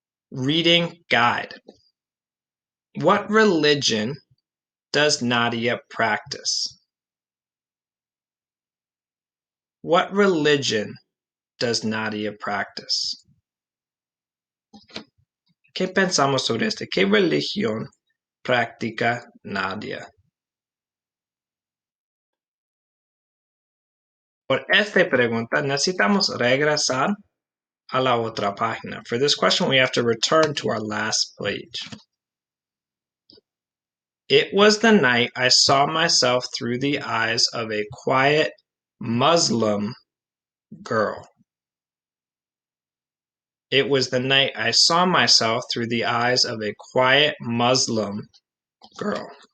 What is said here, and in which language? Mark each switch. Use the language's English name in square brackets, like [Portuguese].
[English] Reading guide. What religion does Nadia practice? What religion does Nadia practice? [Spanish] ¿Qué pensamos sobre este? ¿Qué religión practica Nadia? Por esta pregunta necesitamos regresar a la otra página. [English] For this question, we have to return to our last page. It was the night I saw myself through the eyes of a quiet Muslim girl. It was the night I saw myself through the eyes of a quiet Muslim girl.